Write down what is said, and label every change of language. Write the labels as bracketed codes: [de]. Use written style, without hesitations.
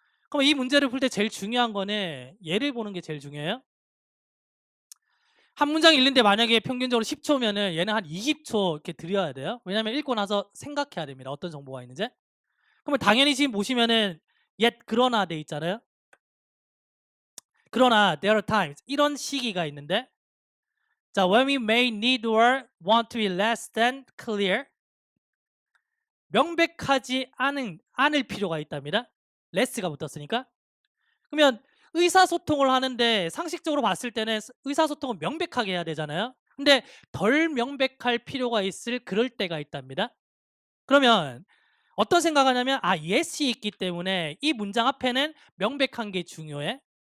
[ko] 그럼 이 문제를 풀 때 제일 중요한 거는 예를 보는 게 제일 중요해요. 한 문장 읽는데 만약에 평균적으로 10초면은 얘는 한 20초 이렇게 들여야 돼요. 왜냐면 읽고 나서 생각해야 됩니다. 어떤 정보가 있는지. 그러면 당연히 지금 보시면은 yet 그러나 돼 있잖아요. [en] 그러나 there are times 이런 시기가 있는데 자, when we may need or want to be less than clear 명백하지 않을 필요가 있답니다. [ko] less가 붙었으니까. 그러면 의사소통을 하는데 상식적으로 봤을 때는 의사소통은 명백하게 해야 되잖아요. 근데 덜 명백할 필요가 있을 그럴 때가 있답니다. 그러면 어떤 생각하냐면 yes이 있기 때문에 이 문장 앞에는 명백한 게 중요해.